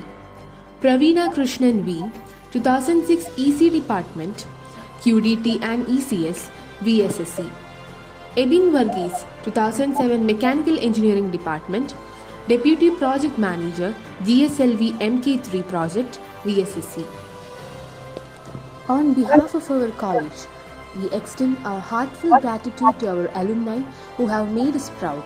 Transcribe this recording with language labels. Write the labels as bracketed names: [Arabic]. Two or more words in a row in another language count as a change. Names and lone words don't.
[English] Praveena Krishnan V, 2006 EC Department, QDT and ECS, VSSC. Ebin Varghese, 2007 Mechanical Engineering Department, Deputy Project Manager, GSLV MK3 Project, VSSC. On behalf of our college, we extend our heartfelt gratitude to our alumni who have made us proud.